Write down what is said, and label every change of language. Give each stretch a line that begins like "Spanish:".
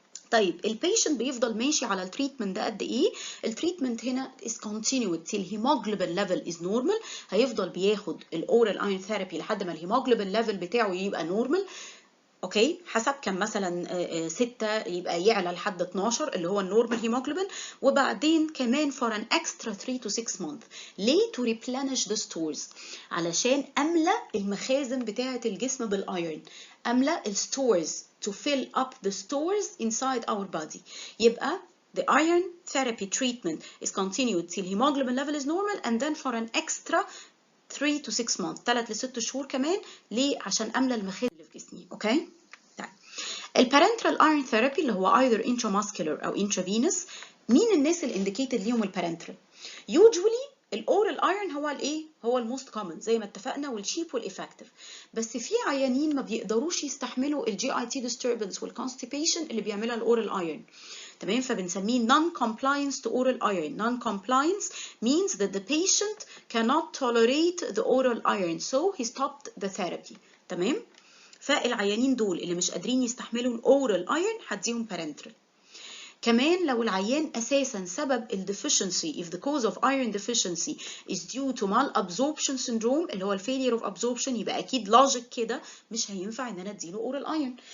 Arabic: طيب البيشنت بيفضل ماشي على التريتمنت ده قد ايه؟ التريتمنت هنا
English: is continued till hemoglobin level is normal.
Arabic: هيفضل بياخد الاورال ايرون ثيرابي لحد ما الهيموجلوبين ليفل بتاعه يبقى نورمال. اوكي، حسب كان مثلا 6 يبقى يعلى لحد 12 اللي هو النورمال هيموجلوبين، وبعدين كمان
English: for an extra 3 to 6 months.
Arabic: ليه؟
English: to replenish the stores،
Arabic: علشان املى المخازن بتاعه الجسم بالايرون، املى الستورز
English: to fill up the stores inside our body.
Arabic: يبقى
English: the iron therapy treatment is continued till hemoglobin level is normal and then for an extra 3 to 6 months،
Arabic: 3 ل 6 شهور كمان. ليه؟ عشان املى المخازن اللي في جسمي. اوكي؟ طيب البارنترال ايرون ثيرابي اللي هو either intramuscular او intravenous. مين الناس اللي indicated ليهم البارنترال؟ usually الاورال ايرون هو الايه؟ هو الموست كومن زي ما اتفقنا، والشيب والافكتيف. بس في عيانين ما بيقدروش يستحملوا الجي اي تي ديستربنس والكونستيبيشن اللي بيعملها الاورال ايرون. تمام، فبنسميه
English: non-compliance to oral iron. Non-compliance means that the patient cannot tolerate the oral iron, so he stopped the therapy.
Arabic: تمام، فالعيانين دول اللي مش قادرين يستحملوا الاورال ايرون هديهم parenteral. كمان لو العيان اساسا سبب الديفيشنسي
English: if the cause of iron deficiency is due to malabsorption syndrome
Arabic: اللي هو
English: failure of absorption،
Arabic: يبقى اكيد لوجيك كده مش هينفع ان انا اديله اورال ايرون.